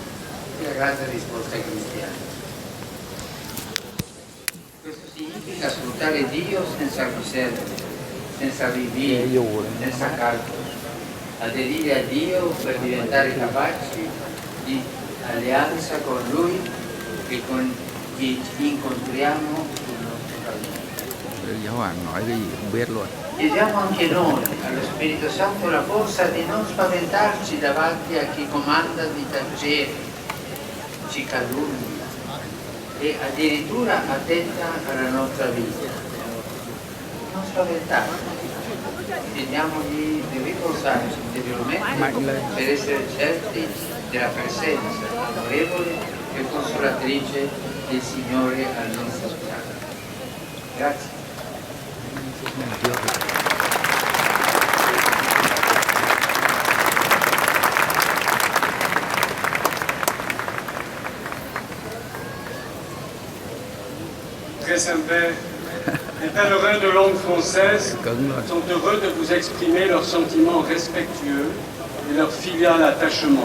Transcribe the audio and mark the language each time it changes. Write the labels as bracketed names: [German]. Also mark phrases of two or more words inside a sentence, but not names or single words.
[Italian] È la grande risposta cristiana. Questo significa ascoltare Dio senza riserve, senza rinvii, senza calcolo. Aderire a Dio per diventare capaci di alleanza con Lui e con chi incontriamo sul nostro cammino. [Vietnamese] Giáo hoàng nói cái gì không biết luôn. [Italian] Chiediamo anche noi allo Spirito Santo la forza di non spaventarci davanti a chi comanda di tangere, ci calunnia e addirittura attenta alla nostra vita. Non spaventarci. Chiediamogli di riposarci interiormente per essere certi della presenza amorevole e consolatrice del Signore al nostro fianco. Grazie. [French] Très Saint-Père, les pèlerins de langue française sont heureux de vous exprimer leurs sentiments respectueux et leur filial attachement.